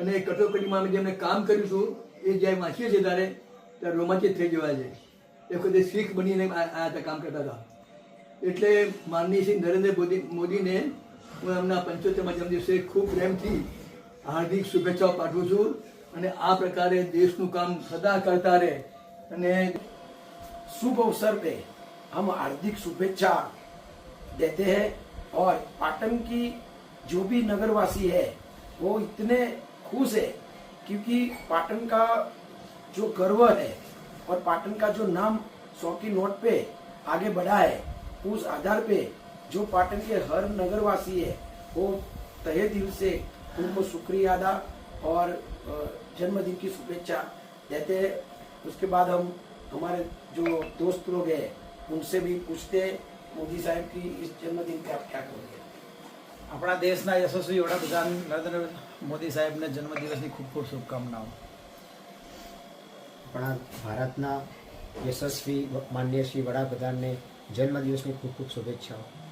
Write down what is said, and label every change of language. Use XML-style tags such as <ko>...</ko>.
<gu>અને કટોકટીમાં અમે જેમને કામ કર્યું હતું એ જ્યારે વાંચીએ છીએ ત્યારે રોમાંચિત થઈ જવાય છે। એ વખતે શીખ બનીને આવ્યા હતા, કામ કરતા હતા। એટલે માનનીય શ્રી નરેન્દ્ર મોદીને હું એમના 75મા જન્મદિવસે ખૂબ પ્રેમથી હાર્દિક શુભેચ્છાઓ પાઠવું છું અને આ પ્રકારે દેશનું કામ સદા કરતા રહે। અને</gu> <hi>शुभ अवसर पे हम हार्दिक शुभेच्छा देते हैं। और पाटन की जो भी नगरवासी है वो इतने खुश है क्योंकि पाटन का जो गर्व है और पाटन का जो नाम 100 की नोट पे आगे बढ़ा है, उस आधार पे जो पाटन के हर नगरवासी है वो तहे दिल से उनको शुक्रिया अदा और जन्मदिन की शुभेच्छा देते हैं। उसके बाद हम हमारे जो दोस्त लोग हैं उनसे भी पूछते हैं मोदी साहब की इस जन्मदिन पे आप क्या करोगे।</hi> <gu>આપણા દેશના યશસ્વી વડાપ્રધાન નરેન્દ્ર મોદી સાહેબને જન્મદિવસની ખૂબ ખૂબ શુભકામનાઓ. આપણા ભારતના યશસ્વી માનનીય શ્રી વડાપ્રધાનને જન્મદિવસની ખૂબ ખૂબ શુભેચ્છાઓ.</gu>